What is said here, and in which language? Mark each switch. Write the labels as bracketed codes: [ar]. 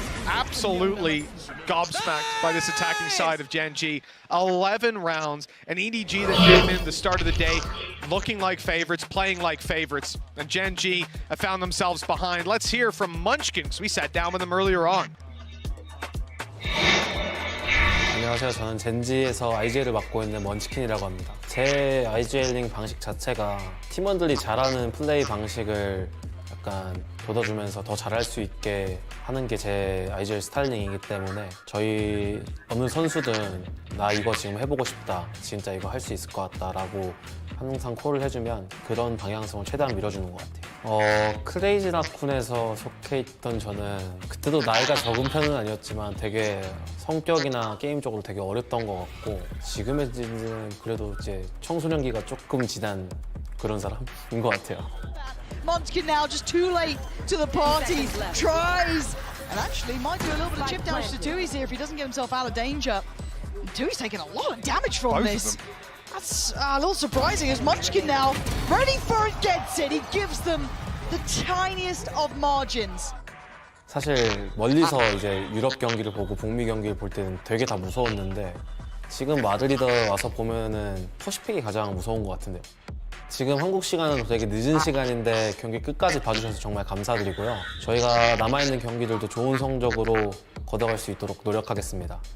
[en] Absolutely gobsmacked by this attacking side of Gen G. 11 rounds, and EDG that came in the start of the day looking like favorites, playing like favorites. And Gen G have found themselves behind. Let's hear from Munchkin, because we sat down with them earlier on. [ko] 안녕하세요. 저는 젠지에서 IGL을 맡고 있는 먼치킨이라고 합니다. 제 IGL링 방식 자체가 팀원들이 잘하는 플레이 방식을 약간 돋아주면서 더 잘할 수 있게 하는 게 제 IGL 스타일링이기 때문에 저희 어느 선수든 나 이거 지금 해보고 싶다, 진짜 이거 할 수 있을 것 같다라고 항상 콜을 해주면 그런 방향성을 최대한 밀어주는 것 같아요. 크레이지 라쿤에서 속해 있던 저는 그때도 나이가 적은 편은 아니었지만 되게 성격이나 게임적으로 되게 어렸던 것 같고 지금의 젠지는 그래도 이제 청소년기가 조금 지난 그런 사람인 것 같아요. [en] Munchkin now just too late to the party, tries, and actually might do a little bit of chip damage to Tui's here if he doesn't get himself out of danger. Tui's taking a lot of damage from this. That's a little surprising as Munchkin now, ready for it, gets it. He gives them the tiniest of margins. [ko] 사실 멀리서 이제 유럽 경기를 보고 북미 경기를 볼 때는 되게 다 무서웠는데 지금 마드리드 와서 보면은 퍼시픽이 가장 무서운 것 같은데요. 지금 한국 시간은 되게 늦은 시간인데 경기 끝까지 봐주셔서 정말 감사드리고요. 저희가 남아있는 경기들도 좋은 성적으로 걷어갈 수 있도록 노력하겠습니다.